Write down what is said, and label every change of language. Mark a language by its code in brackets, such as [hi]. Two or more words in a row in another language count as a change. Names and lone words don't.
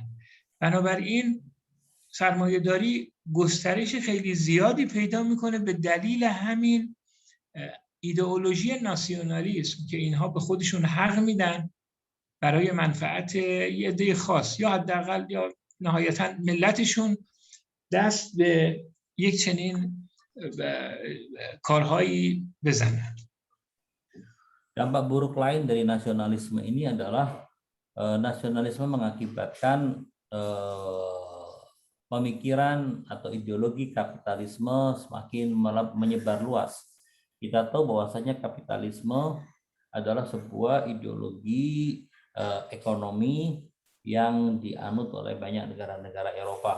[fa] بنابراین سرمایه داری گسترش خیلی زیادی پیدا میکنه به دلیل همین ایدئولوژی ناسیونالیسم که اینها به خودشون حق میدن برای منفعت یه عده خاص یا حداقل یا نهایتاً ملتشون دست به یک چنین کارهایی بزنن. [id] Dampak buruk lain dari nasionalisme ini adalah nasionalisme mengakibatkan pemikiran atau ideologi kapitalisme semakin menyebar luas. Kita tahu bahwasanya kapitalisme adalah sebuah ideologi ekonomi yang dianut oleh banyak negara-negara Eropa.